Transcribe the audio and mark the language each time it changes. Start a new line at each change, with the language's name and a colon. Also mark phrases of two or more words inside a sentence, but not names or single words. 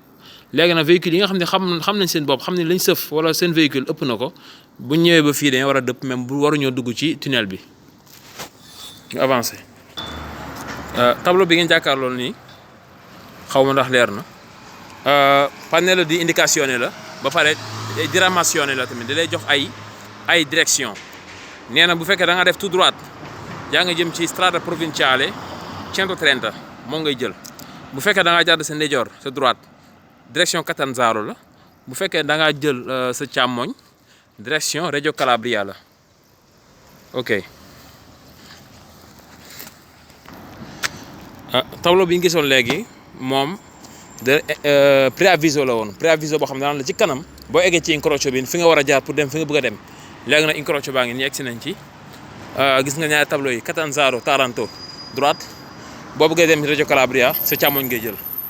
Wolof: léegi nag véhicule yi nga xam ne xam nañ seen bopp xam ne lañ sëf wala seen véhicule ëpp na ko bu ñëwee ba fii dañoo war a dëpp même bu waruñoo dugg ci tunnel bi ñu avancé. tableau bi ngeen jàkkaarloo nii xaw ma ndax leer na panneau di indicazione la ba pare diramazione la tamit da lay jox ay direction nee na bu fekkee da nga def
French: tout droite
Wolof: yaa nga jëm ci
Italian: strada provinciale 130
Wolof: moom ngay jël bu fekkee da ngaa jàdd sa ndeyjoor sa droite direction Catanzaro la bu fekkee da ngaa jël sa càmmoñ direction Reggio Calabria la ok. tableau bi ñu gisoon léegi moom de préaviso la woon préaviso boo xam ne daan la ci kanam boo eggee ci incrocio bi fi nga war a jaar pour dem fi nga bëgg a dem léegi nag incrocio baa ngi nii egsi nañ ci gis nga ñaari tableau yi Catanzaro Taranto droite boo bëggee dem Reggio Calabria sa càmmoñ ngay jël.